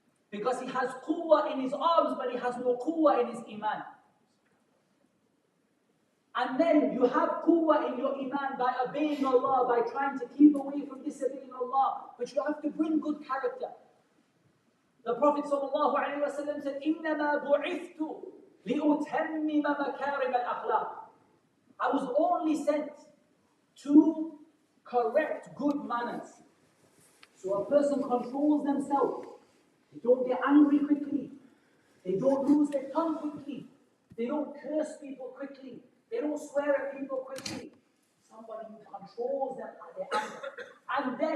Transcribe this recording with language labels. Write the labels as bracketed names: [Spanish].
[English] Because he has quwwah in his arms, but he has no quwwah in his iman. And then you have quwwah in your iman by obeying Allah, by trying to keep away from disobeying Allah. But you have to bring good character. [Arabic] The Prophet ﷺ said, إِنَّمَا بُعِثْتُ لِأُتَمِّمَ مَكَارِمَ الْأَخْلَاقِ. [English] I was only sent to correct good manners. So a person controls themselves. They don't get angry quickly. They don't lose their tongue quickly. They don't curse people quickly. They don't swear at people quickly. Somebody who controls them at their anger.